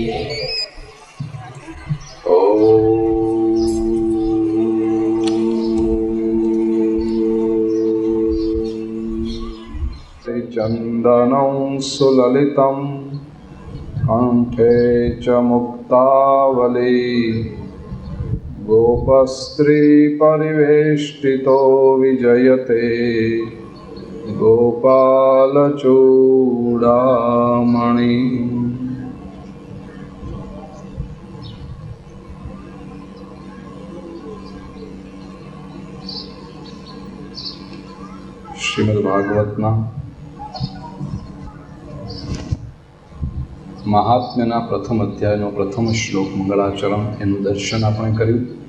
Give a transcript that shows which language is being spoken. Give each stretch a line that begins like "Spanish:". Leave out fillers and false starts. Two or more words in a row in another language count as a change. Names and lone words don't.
Sanskrit: चंदनं सुललितं कंठे च मुक्तावली गोपस्त्री परिवेष्टितो विजयते गोपालचूडामणि
Gujarati: શ્રીમદ્ભાગવતના મહાત્મ્યના પ્રથમ અધ્યાયનો પ્રથમ શ્લોક મંગળાચરણ એનું દર્શન આપણે કર્યું.